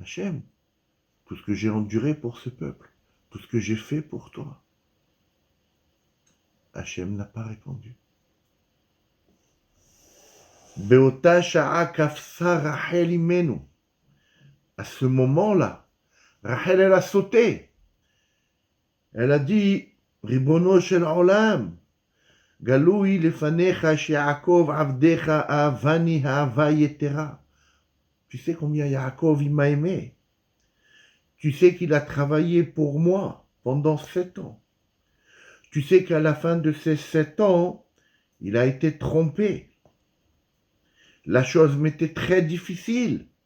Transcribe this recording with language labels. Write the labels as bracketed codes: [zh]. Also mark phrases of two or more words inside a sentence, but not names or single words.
[fr] Hachem, tout ce que j'ai enduré pour ce peuple, tout ce que j'ai fait pour toi. Hachem n'a pas répondu. [he] באותה שעה קפצה רחל אמנו. [fr] À ce moment-là, Rachel, elle a sauté. Elle a dit, [he] רבונו של עולם גלוי לפניך שיעקב עבדך אהבני אהבה יתרה. [fr] Tu sais combien Yaakov il m'a aimé. Tu sais qu'il a travaillé pour moi pendant 7 ans. Tu sais qu'à la fin de ces 7 ans, il a été trompé. La chose m'était très difficile.